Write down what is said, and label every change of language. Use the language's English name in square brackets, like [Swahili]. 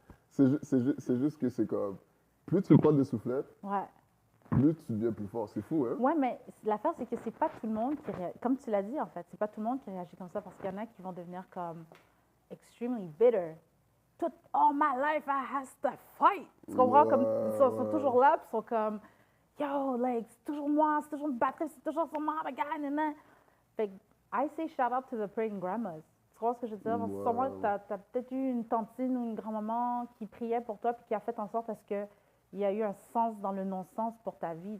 [French] C'est juste que c'est comme. Plus tu prends des soufflettes, Ouais. plus tu deviens plus fort. C'est fou, hein? Ouais, mais l'affaire, c'est que c'est pas tout le monde qui réagit. Comme tu l'as dit, en fait, c'est pas tout le monde qui réagit comme ça parce qu'il y en a qui vont devenir comme [English] extremely bitter. Tout, all my life, I has to fight. [French] Tu comprends? Comme ils sont toujours là, puis ils sont comme, yo, like, c'est toujours moi, c'est toujours une batterie, c'est toujours sur moi, [English] my guy, [French] nanana. Fait que, [English] I say shout out to the praying grandmas. [French] Tu comprends ce que je veux dire? Parce que sûrement, t'as peut-être eu une tantine ou une grand-maman qui priait pour toi, puis qui a fait en sorte à ce que il y a eu un sens dans le non-sens pour ta vie.